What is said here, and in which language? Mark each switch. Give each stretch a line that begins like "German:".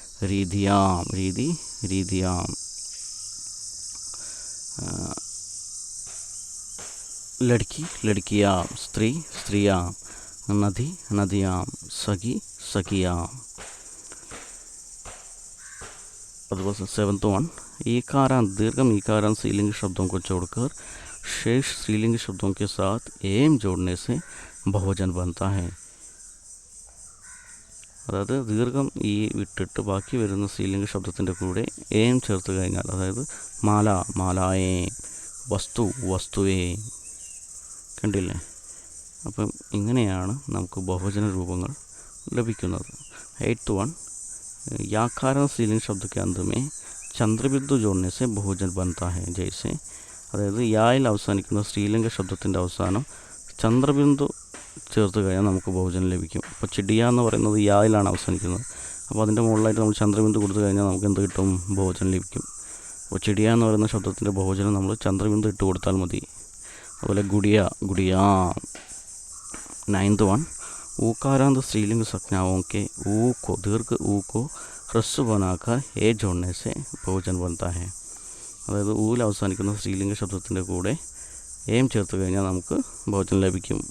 Hindi: രീതിയാം, രീതി, രീതിയാം. ലഡ്കി ലഡ്കിയാം, സ്ത്രീ സ്ത്രീയാം, നദി നദിയാം, സഖി സഖിയാം. അതുപോലെ 7th वन, ईकारांत दीर्घम ईकारांत स्त्रीलिंग शब्दों को छोड़कर शेष स्त्रीलिंग शब्दों के साथ एम जोड़ने से बहुवचन बनता है.
Malayalam: അതായത് ദീർഘം ഈ വിട്ടിട്ട് ബാക്കി വരുന്ന സ്ത്രീലിംഗ ശബ്ദത്തിൻ്റെ കൂടെ ഏം ചേർത്ത് കഴിഞ്ഞാൽ, അതായത് മാല മാലായേ, വസ്തു വസ്തുവേ, കണ്ടില്ലേ? അപ്പം ഇങ്ങനെയാണ് നമുക്ക് ബഹുവചന രൂപങ്ങൾ ലഭിക്കുന്നത്.
Hindi: 8th वन, याकारण स्त्रीलिंग शब्द के अंत में ചന്ദ്രബിന്ദു जोड़ने से बहुवचन बनता है.
Malayalam: जैसे അതായത് യായിൽ അവസാനിക്കുന്ന സ്ത്രീലിംഗ ശബ്ദത്തിൻ്റെ അവസാനം ചന്ദ്രബിന്ദു ചേർത്ത് കഴിഞ്ഞാൽ നമുക്ക് ബഹുവചനം ലഭിക്കും. അപ്പോൾ ചിടിയ എന്ന് പറയുന്നത് യായിലാണ് അവസാനിക്കുന്നത്. അപ്പോൾ അതിൻ്റെ മുകളിലായിട്ട് നമ്മൾ ചന്ദ്രബിന്ദു കൊടുത്തു കഴിഞ്ഞാൽ നമുക്ക് എന്ത് കിട്ടും? ബഹുവചനം ലഭിക്കും. അപ്പോൾ ചിടിയ എന്ന് പറയുന്ന ശബ്ദത്തിൻ്റെ ബഹുവചനം നമ്മൾ ചന്ദ്രബിന്ദു ഇട്ട് കൊടുത്താൽ മതി. അതുപോലെ ഗുഡിയ ഗുഡിയാ.
Hindi: 9th वन, ऊकारांत स्त्रीलिंग संज्ञाओं के ऊ को दीर्घ ऊ को ह्रस्व बनाकर ए जोड़ने से बहुवचन बनता है.
Malayalam: അതായത് ഊയിൽ അവസാനിക്കുന്ന സ്ത്രീലിംഗ ശബ്ദത്തിൻ്റെ കൂടെ ഏം ചേർത്ത് കഴിഞ്ഞാൽ നമുക്ക് ബഹുവചനം ലഭിക്കും.